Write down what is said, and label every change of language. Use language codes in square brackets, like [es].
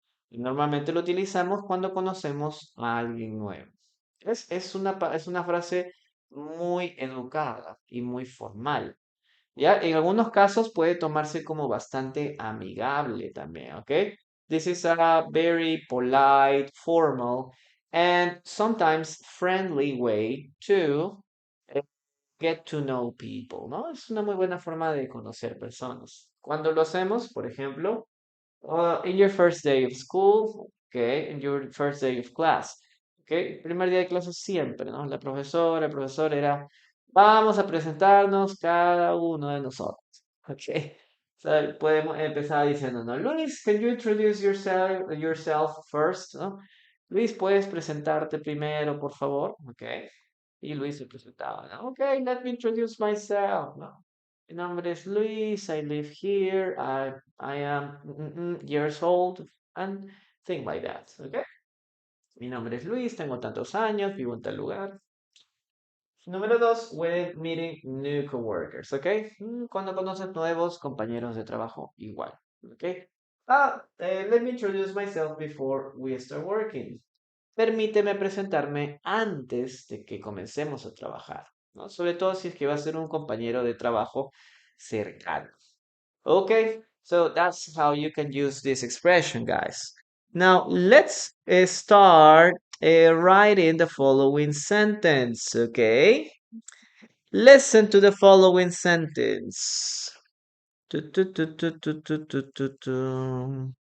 [es] Normalmente lo utilizamos cuando conocemos a alguien nuevo. Es una frase muy educada y muy formal. ¿Ya? En algunos casos puede tomarse como bastante amigable también, ¿ok? [en] This is a very polite, formal, and sometimes friendly way to eh, get to know people, ¿no? [es] Es una muy buena forma de conocer personas. Cuando lo hacemos, por ejemplo, [en] in your first day of school, okay, in your first day of class, okay, [es] primer día de clase siempre, ¿no? La profesora, el profesor era, vamos a presentarnos cada uno de nosotros, okay. [en] So, [es] podemos empezar diciendo, ¿no? [en] Luis, can you introduce yourself first, ¿no? [es] Luis, ¿puedes presentarte primero, por favor? [en] Okay. [es] Y Luis se presentaba, ¿no? [en] Okay, let me introduce myself, ¿no? [es] Mi nombre es Luis, [en] I live here, I am years old, and things like that, okay? [es] Mi nombre es Luis, tengo tantos años, vivo en tal lugar. Número dos, [en] when meeting new coworkers, okay? [es] Cuando conoces nuevos compañeros de trabajo, igual, okay? [en] Let me introduce myself before we start working. [es] Permíteme presentarme antes de que comencemos a trabajar, ¿no? Sobre todo si es que va a ser un compañero de trabajo cercano. [en] Okay, so that's how you can use this expression, guys. Now, let's start writing the following sentence, okay? Listen to the following sentence. Tu, tu, tu, tu, tu, tu, tu, tu, tu.